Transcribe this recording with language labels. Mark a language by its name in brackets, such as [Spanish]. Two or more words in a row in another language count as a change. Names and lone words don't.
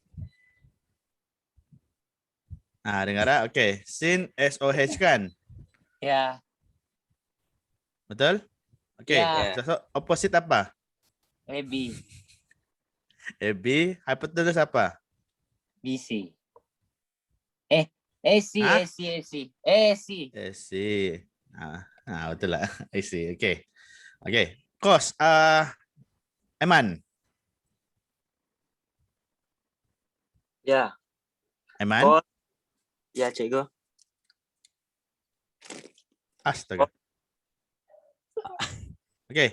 [Malay] Nah, dengar ya. Oke, scene SOH kan? Ya. Betul? Oke, Ya. sosok opposite apa? Heavy. AB, hypotenuse apa? BC. AC, Hah? AC, AC. AC. AC. Betul lah. AC. Oke. Oke. Cos, Eman. Ya. Eman? Cos. Ya, cikgu. Astaga. Oke.